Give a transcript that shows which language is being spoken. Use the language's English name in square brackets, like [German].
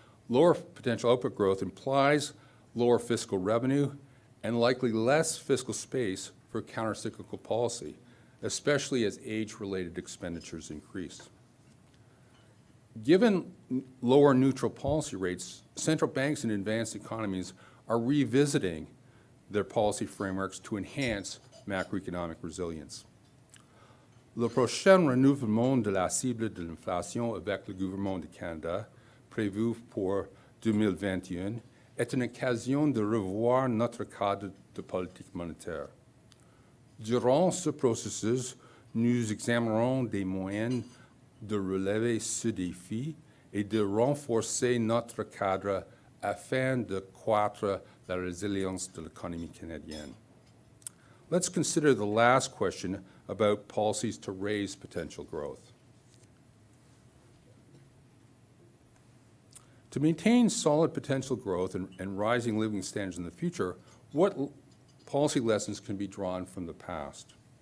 [English] Lower potential output growth implies lower fiscal revenue and likely less fiscal space for countercyclical policy, especially as age-related expenditures increase. Given lower neutral policy rates, central banks in advanced economies are revisiting their policy frameworks to enhance macroeconomic resilience. [French] Le prochain renouvellement de la cible de l'inflation avec le gouvernement du Canada, prévu pour 2021, est une occasion de revoir notre cadre de politique monétaire. Durant ce processus, nous examinerons des moyens de relever ce défi et de renforcer notre cadre afin de croître la résilience de l'économie canadienne. [English] Let's consider the last question about policies to raise potential growth. To maintain solid potential growth and rising living standards in the future, what policy lessons can be drawn from the past?